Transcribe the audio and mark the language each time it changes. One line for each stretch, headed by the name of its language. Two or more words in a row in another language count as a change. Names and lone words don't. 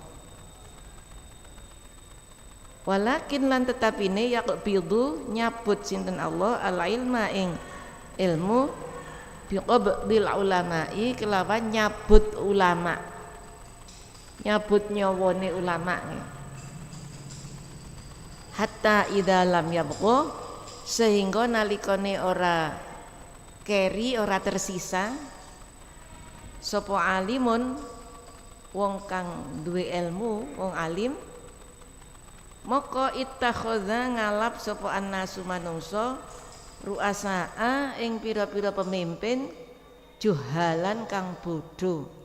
Javanese: Walakin lan tetapine yaqbidu nyabut sinten
Arabic: Allah al ilma
Javanese: ing ilmu,
Arabic: biqabdil ulama'i
Javanese: kelawan nyabut ulama, nyabut nyawane ulama.
Arabic: Hatta idza lam yabqa,
Javanese: sehingga nalikane ora keri, ora tersisa sapa alimun wong kang duwe ilmu, wong alim, maka
Arabic: ittakhadha ngalap
Javanese: sapa annasu manungsa
Arabic: ru'asaa ing
Javanese: pira-pira pemimpin, juhalan kang bodho.